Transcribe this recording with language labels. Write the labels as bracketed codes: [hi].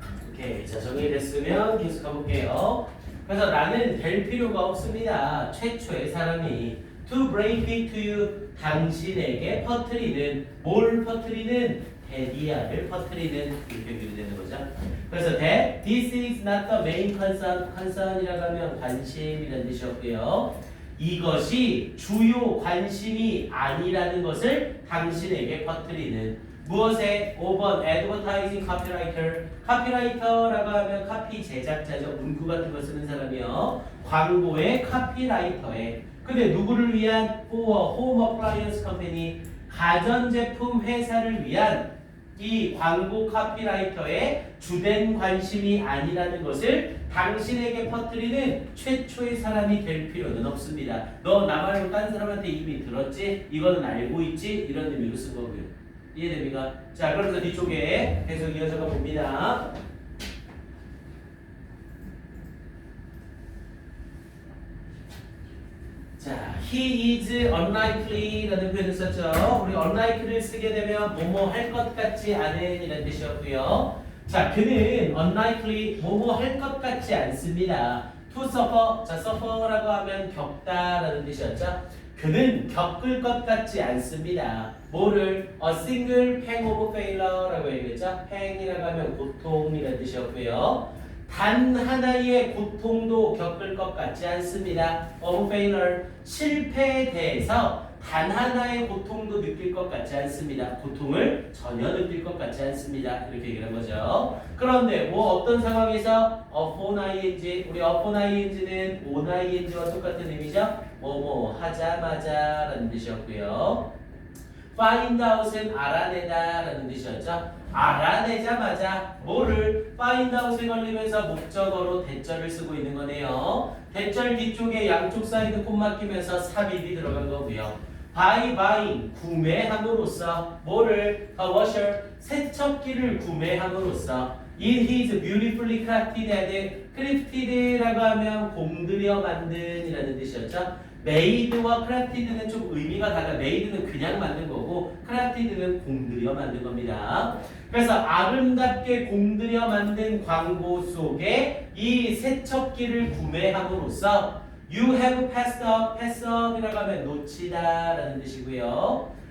[ko] 오케이, 자 정리됐으면 계속 가볼게요. 그래서 나는 될 필요가 없습니다. 최초의 사람이 [en] to break it to you, [ko] 당신에게 퍼뜨리는, 뭘 퍼뜨리는? 대디아를 퍼뜨리는, 이렇게 유리되는 거죠. 그래서 [en] that this is not the main concern, [ko] concern이라고 하면 관심이라는 뜻이었고요. 이것이 주요 관심이 아니라는 것을 당신에게 퍼뜨리는, 무엇에? [en] 5번 advertising copywriter. [ko] 카피라이터라고 하면 카피 제작자죠. 문구 같은 거 쓰는 사람이요. 광고의 카피라이터에. 근데 누구를 위한? [en] for home appliance company. [ko] 가전제품 회사를 위한 이 광고 카피라이터의 주된 관심이 아니라는 것을 당신에게 퍼뜨리는 최초의 사람이 될 필요는 없습니다. 너 나 말고 딴 사람한테 이미 들었지? 이거는 알고 있지? 이런 의미로 쓴 거고요. 이해됩니까? 자, 그러면서 뒤쪽에 계속 이어져가 봅니다. 자, [en] he is unlikely [ko] 라는 표현을 썼죠. 우리 unlikely를 쓰게 되면 뭐뭐 할 것 같지 않은 이라는 뜻이었고요. 자, 그는 unlikely 뭐뭐 할 것 같지 않습니다. [en] to suffer, [ko] 자, suffer라고 하면 겪다라는 뜻이었죠. 그는 겪을 것 같지 않습니다. 뭐를? [en] A single pang of failure라고 얘기했죠. [ko] pang이라고 하면 고통이라는 뜻이었고요. 단 하나의 고통도 겪을 것 같지 않습니다. [en] of failure, [ko] 실패에 대해서 단 하나의 고통도 느낄 것 같지 않습니다. 고통을 전혀 느낄 것 같지 않습니다. 이렇게 얘기한 거죠. 그런데 뭐 어떤 상황에서 upon ing, 우리 upon ing는 on ing와 똑같은 의미죠. 뭐뭐 하자마자 라는 뜻이었고요. find out은 알아내다 라는 뜻이었죠. 알아내자마자 뭐를? find out에 걸리면서 목적어로 대절을 쓰고 있는 거네요. 대절 뒤쪽에 양쪽 사이드 콤 막히면서 삽입이 들어간 거고요. [en] by buying, [ko] 구매함으로써 뭐를? [en] a washer, [ko] 세척기를 구매함으로써 [en] in his beautifully crafted [ko] and crafted라고 하면 공들여 만든이라는 뜻이었죠. made와 crafted는 좀 의미가 달라. made는 그냥 만든 거고 crafted는 공들여 만든 겁니다. 그래서 아름답게 공들여 만든 광고 속에 이 세척기를 구매함으로써 [en] you have passed up, [ko] pass up이라고 하면 놓치다 라는 뜻이고요.